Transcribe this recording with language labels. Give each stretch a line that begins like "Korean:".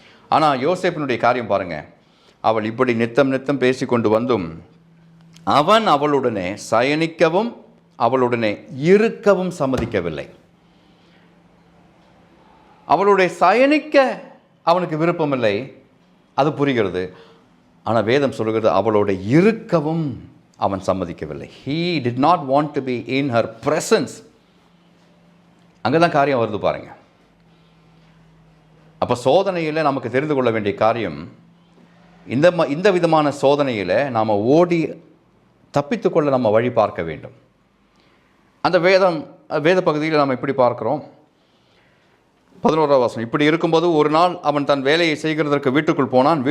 Tamil: ஆனால் யோசேப்பினுடைய காரியம் பாருங்க, அவள் இப்படி நித்தம் நித்தம் பேசி கொண்டு வந்தும் அவன் அவளுடனே சயனிக்கவும் அவளுடனே இருக்கவும் சம்மதிக்கவில்லை. அவளுடைய சயனிக்க அவனுக்கு விருப்பமில்லை, அது புரிகிறது. ஆனால் வேதம் சொல்லுகிறது அவளோட இருக்கவும் அவன் சம்மதிக்கவில்லை.
English: He did not want to be in her presence.
Tamil: அங்கே தான் காரியம் வருது பாருங்க. அப்போ சோதனையில் நமக்கு தெரிந்து கொள்ள வேண்டிய காரியம், இந்த விதமான சோதனையில் நாம் ஓடி தப்பித்துக்கொள்ள நம்ம வழி பார்க்க வேண்டும். அந்த வேத பகுதியில் நாம் இப்படி பார்க்கிறோம். 11வது வசனம், இப்படி இருக்கும்போது ஒரு நாள் அவன் தன் வேலையை செய்கிறதற்கு வீட்டுக்குள் போனான்.